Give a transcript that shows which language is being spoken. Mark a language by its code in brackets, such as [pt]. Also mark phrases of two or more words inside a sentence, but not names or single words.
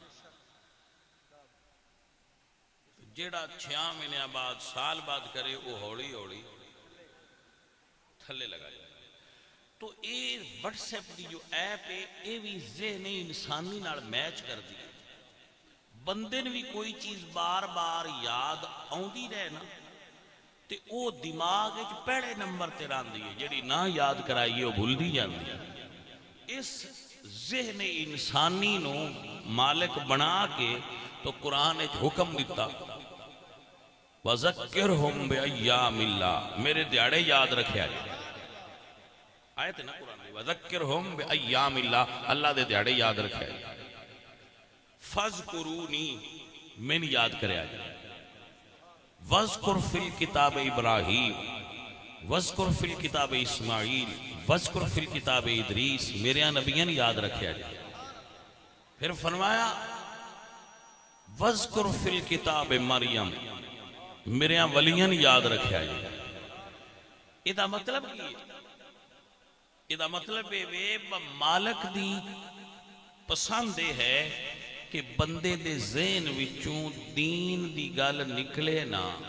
[pa] جیڑا 6 مہینے بعد سال بعد کرے وہ ہولی ہولی تھلے لگا جائے. تو اے واٹس ایپ دی جو ایپ ہے یہ بھی ذہن انسانی نال میچ کر دی. بندے نے بھی کوئی چیز بار بار یاد آؤندی رہے نا تے او دماغ وچ پہلے نمبر تے رہندی ہے, جڑی نہ یاد کرائیے وہ بھلدی جاندی ہے. اس ذہن انسانی نو مالک بنا کے تو قرآن ایک حکم دیتا [ar] وَذَكِّرْهُمْ بِأَيَّامِ اللَّهِ, [pa] میرے دیاڑے یاد رکھے آئے. آیت ہے نا قرآن میں [ar] وَذَكِّرْهُمْ بِأَيَّامِ اللَّهِ, [pa] اللہ دے دیاڑے یاد رکھے آئے. فَذْكُرُونِي, میں یاد کرے آئے. [ar] وَذْكُرْ فِي الْكِتَابِ إِبْرَاهِيمِ وَذْكُرْ فِي الْكِتَابِ إِسْمَاعِيلِ وَذْكُرْ فِي الْكِتَابِ إِدْرِيسِ, [pa] میرے نبیان یاد رکھے آئے. پھر فرمایا [ar] وَذْكُرْ فِي الْكِتَابِ مَرْيَمِ, [pa] میرے ولیان یاد رکھے آئے. یہ مطلب کی ہے؟ یہ مطلب مالک دی پسند ہے کہ بندے دے ذہن وچوں دین دی گل نکلے نا.